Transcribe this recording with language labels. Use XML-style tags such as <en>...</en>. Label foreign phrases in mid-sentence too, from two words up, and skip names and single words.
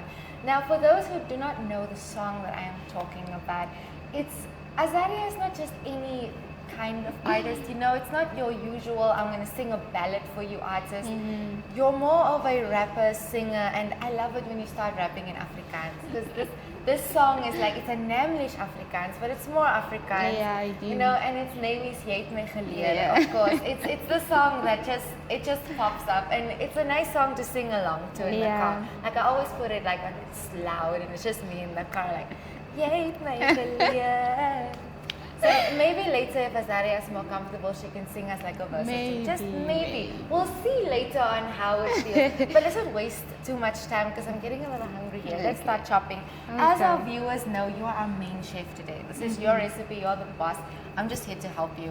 <en>Now, for those who do not know the song that I am talking about, Azaria is not just any kind of artist. You know, it's not your usual I'm going to sing a ballad for you artist. Mm-hmm. You're more of a rapper, singer, and I love it when you start rapping in Afrikaans, because this song is like, it's a Namlish Afrikaans, but it's more Afrikaans. Yeah, I do. You know, and its name is Jy het my geleer, of course. It's the song that just pops up, and it's a nice song to sing along to in the car. Like, I always put it like, it's loud, and it's just me in the car like, Jy het my geleer. So maybe later, if Azaria is more comfortable, she can sing us like a verse. Maybe. Just maybe. We'll see later on how it feels. But let's not waste too much time because I'm getting a little hungry here. Let's start chopping. Okay. As our viewers know, you are our main chef today. This is your recipe. You're the boss. I'm just here to help you.</en>